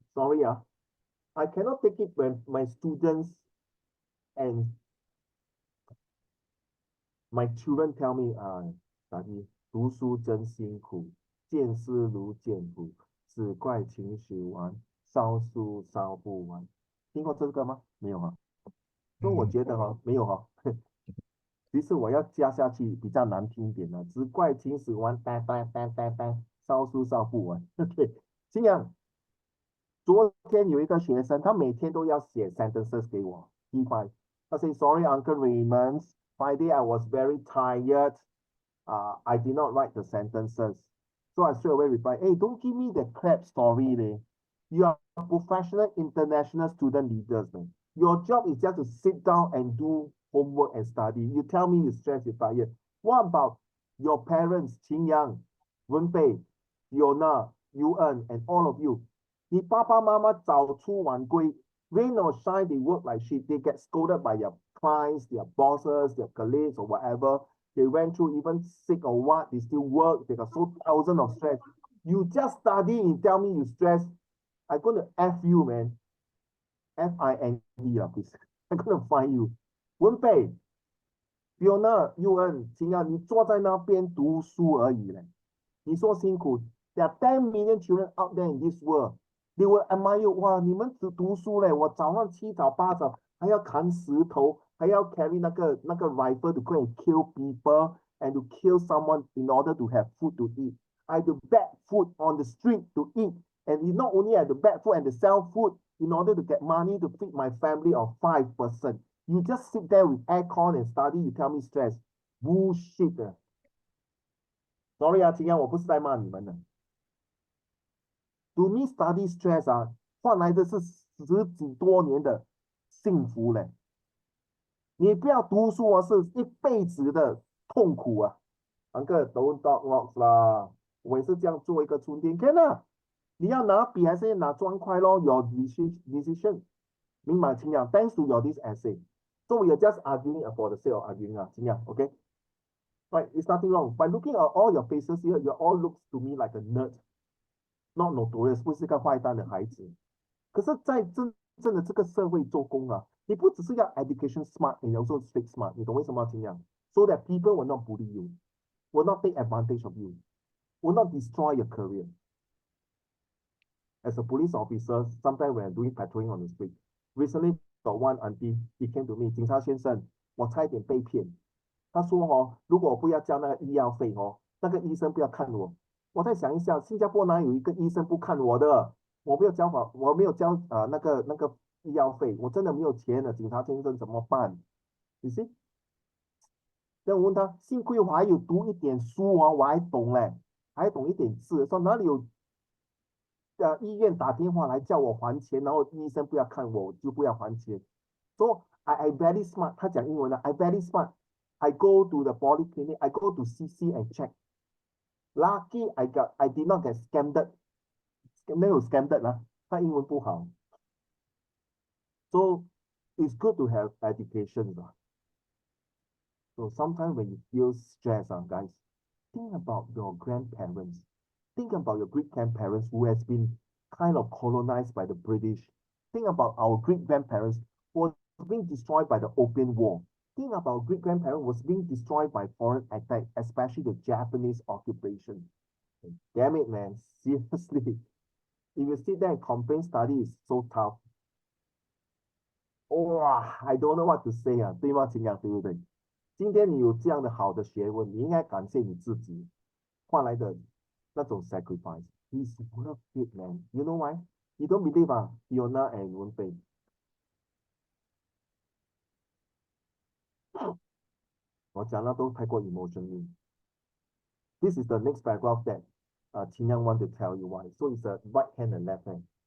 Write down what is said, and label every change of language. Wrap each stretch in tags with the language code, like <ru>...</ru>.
<en>Sorry, I cannot take it when my students and my children tell me, study</en> <zh>读书真辛苦，见识如见骨，只怪情绪顽，烧书烧不完。听过这个吗？没有啊。所以我觉得没有其实我要加下去比较难听一点只怪情绪顽，烧书烧不完。对，这样。昨天有一个学生，他每天都要写 sentences 给我 P5。他</zh> <en>say sorry Uncle Raymond, Friday I was very tired. I did not write the sentences. So I straight away reply, hey, don't give me the crap story, leh. You are professional international student leaders, man. Your job is just to sit down and do homework and study. You tell me you're stressed, you're tired. What about your parents, Qing Yang, Wenbei, Fiona, Yuan, and all of you?</en> <zh>你爸爸妈妈早出晚归</zh> <en>rain or shine, they work like shit. They get scolded by their clients, their bosses, their colleagues, or whatever. They went through even sick or what, they still work. They got so thousands of stress. You just study and tell me you stress. I'm gonna F you, man. FIND, please. I'm gonna find you.</en> <zh>文贝 Fiona, Yuan, 秦阳，你坐在那边读书而已嘞。你说辛苦。</zh> <en>There are 10 million children out there in this world. They will admire you.</en> <zh>哇，你们只读书嘞，我早上7早8早还要砍石头，还要</zh> <en>carry 那个 rifle to go and kill people and to kill someone in order to have food to eat. I had to beg food on the street to eat. And not only I had to beg food and to sell food in order to get money to feed my family of 5 person. You just sit there with aircon and study, you tell me stress. Bullshit.</en> <zh>Sorry 秦阳，我不是在骂你们的。</zh> <en>To me, study stress</en> <zh>换来的是10几多年的幸福嘞。你不要读书是一辈子的痛苦啊。</zh> <en>Uncle, don't talk rocks</en> <zh>啦，我也是这样做一个春天，看啊，你要拿笔还是拿砖块咯 ？</zh> <en>Your decision.</en> <zh>明白清阳</zh> <en>？Thanks to your this essay. So we are just arguing for the sake of arguing 清阳 ，OK? Right, it's nothing wrong. By looking at all your faces here, you all looks to me like a nerd. Not notorious,</en> <zh>不是个坏蛋的孩子。可是，在真正的这个社会做工你不只是要</zh> <en>education smart，</en> <zh>你</zh> <en>also street smart。</en> <zh>你懂为什么这样</zh> <en>？So that people will not bully you, will not take advantage of you, will not destroy your career. As a police officer, sometimes when I'm doing patrolling on the street, recently got one auntie, he came to me,</en> <zh>警察先生，我差一点被骗。他说如果我不要交那个医药费那个医生不要看我。我再想一下，新加坡哪有一个医生不看我的？我没有交那个医药费，我真的没有钱了，警察先生怎么办？你</zh> <en>see？</en> <zh>那我问他，幸亏我还有读一点书我还懂嘞，还懂一点字，说哪里有医院打电话来叫我还钱，然后医生不要看我，就不要还钱。</zh> <en>So I very smart，</en> <zh>他讲英文</zh> <en>I very smart. I go to the polyclinic, I go to CC and check. Lucky I did not get scammed.</en> <zh>没有 scammed 他英文不好。</zh> <en>So it's good to have education So sometimes when you feel stress guys, think about your grandparents. Think about your great-grandparents who has been kind of colonized by the British. Think about our great-grandparents who was being destroyed by the Opium War. Think about great-grandparents was being destroyed by foreign attack, especially the Japanese occupation. Damn it, man. Seriously. If you sit there and complain, study is so tough. Wow, I don't know what to say 啊，</en> <zh>对吗，秦阳，对不对？今天你有这样的好的学问，你应该感谢你自己换来的那种 sacrifice.</zh> <en>He's worth it, man. You know why? You don't believe Fiona and Wenfei.</en> <zh>我讲的都太过 emotional.</zh> <en>This is the next paragraph that Qin Yang want to tell you why. So it's a right hand and left hand.</en>